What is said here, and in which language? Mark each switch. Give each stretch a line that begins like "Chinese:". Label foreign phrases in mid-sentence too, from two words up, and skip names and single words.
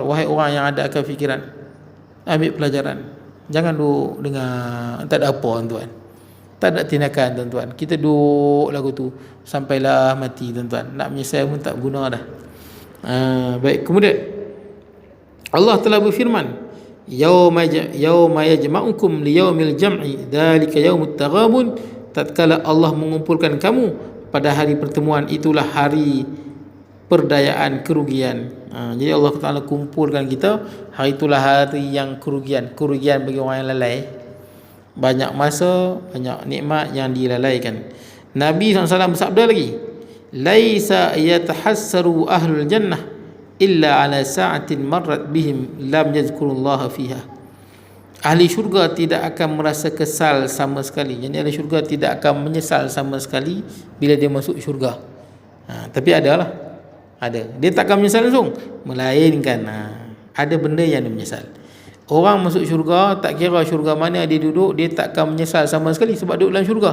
Malay: Wahai orang yang ada akal fikiran, ambil pelajaran. Jangan duk dengar tak ada apa, tuan-tuan. Tak ada tindakan, tuan-tuan. Kita duk lagu tu sampailah mati, tuan-tuan. Nak menyesal pun tak guna dah. Baik, kemudian Allah telah berfirman,
Arabic: يَوْمَ يَجْمَعُكُمْ لِيَوْمِ الْجَمْعِ ذَٰلِكَ يَوْمُ التَّغَابُنِ.
Malay: Tatkala Allah mengumpulkan kamu pada hari pertemuan, itulah hari perdayaan, kerugian. Jadi Allah Ta'ala kumpulkan kita, hari itulah hari yang kerugian bagi orang yang lalai. Banyak masa, banyak nikmat yang dilalaikan. Nabi SAW bersabda lagi,
Arabic: ليس يتحسر أهل الجنة إلا على ساعة مرت بهم لم يذكر الله فيها.
Malay: Ahli syurga tidak akan merasa kesal sama sekali. Jadi ahli syurga tidak akan menyesal sama sekali bila dia masuk syurga. Tapi adalah ada. Dia takkan menyesal langsung, melainkan ada benda yang dia menyesal. Orang masuk syurga, tak kira syurga mana dia duduk, dia takkan menyesal sama sekali sebab duduk dalam syurga.